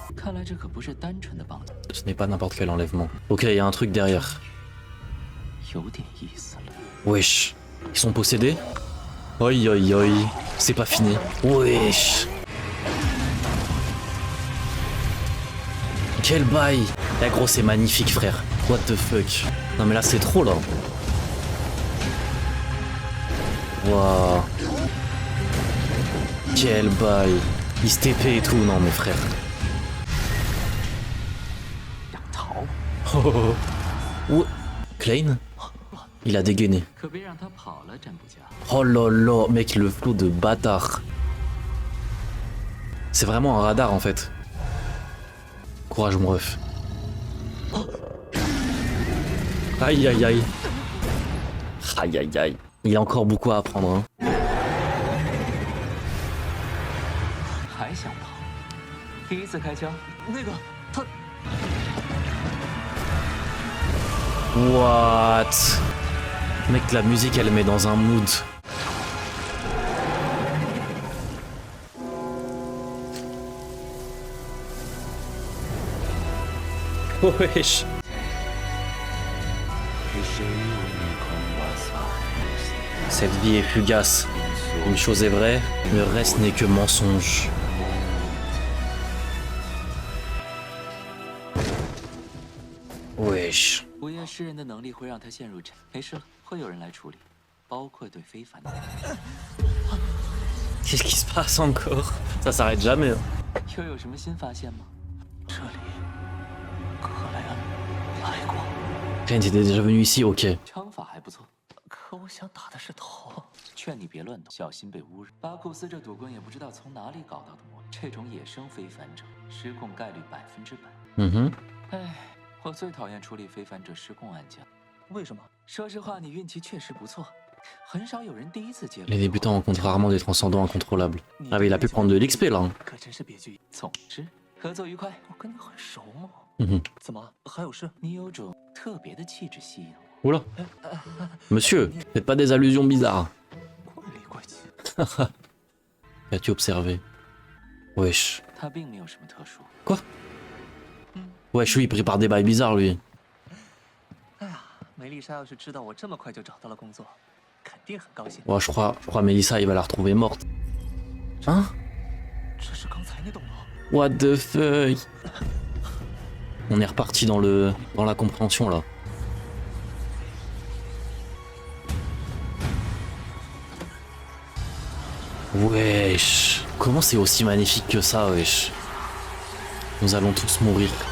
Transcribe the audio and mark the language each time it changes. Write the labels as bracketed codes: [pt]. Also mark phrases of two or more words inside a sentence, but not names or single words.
[fr] Ce n'est pas n'importe quel enlèvement. Ok, il y a un truc derrière. Wesh. Ils sont possédés? Oi oi oi. C'est pas fini. Wesh. Quel bail. Eh gros c'est magnifique frère. [en] What the fuck. [fr] Non mais là c'est trop là. Waouh. Quel bail. Il se TP et tout, non mais frère. Oh, oh, oh. Ouh. Klein? Il a dégainé. Oh là là, mec, le flow de bâtard. C'est vraiment un radar en fait. Courage mon ref. Aïe aïe aïe. Aïe aïe aïe. Il y a encore beaucoup à apprendre. Hein. [zh] 第一次开枪，那个他 [fr] What? Mec, la musique elle met dans un mood. Wesh. Cette vie est fugace. Une chose est vraie, le reste n'est que mensonge. Wesh. [zh] 午夜诗人的能力会让他陷入沉，没事了，会有人来处理，包括对非凡的。 [fr] Qu'est-ce qui se passe encore? Ça s'arrête jamais. Hein. [zh] 又有什么新发现吗？这里，克莱恩来过。 [fr] Rien n'était déjà venu ici, ok. [zh] 枪法还不错，可我想打的是头。劝你别乱动，小心被污染。巴库斯这赌棍也不知道从哪里搞到的魔力，这种野生非凡者失控概率100%。嗯哼。哎，我最讨厌处理非凡者失控案件。为什么？说实话，你运气确实不错，很少有人第一次接。 [fr] Les débutants rencontrent rarement des transcendants incontrôlables. Ah mais il a pu prendre de l'XP là. [zh] 可真是别具。总之，合作愉快。我跟你很熟吗？ 怎么还有事？你有种特别的气质吸引我。 [fr] Oula. Monsieur, faites pas des allusions bizarres. [zh] 怪里怪气。 [fr] Qu'as-tu observé? Wesh. [zh] 他并没有什么特殊。 [fr] Quoi? Wesh, lui, il prépare des bails bizarres, lui. [zh] 哎呀，梅丽莎要是知道我这么快就找到了工作，肯定很高兴。 [fr] Ouais, je crois Mélissa, il va la retrouver morte. Hein? [zh] 这是刚才那栋楼。 [en] What the fuck? [fr] On est reparti dans la compréhension là. Wesh. Comment c'est aussi magnifique que ça, wesh? Nous allons tous mourir.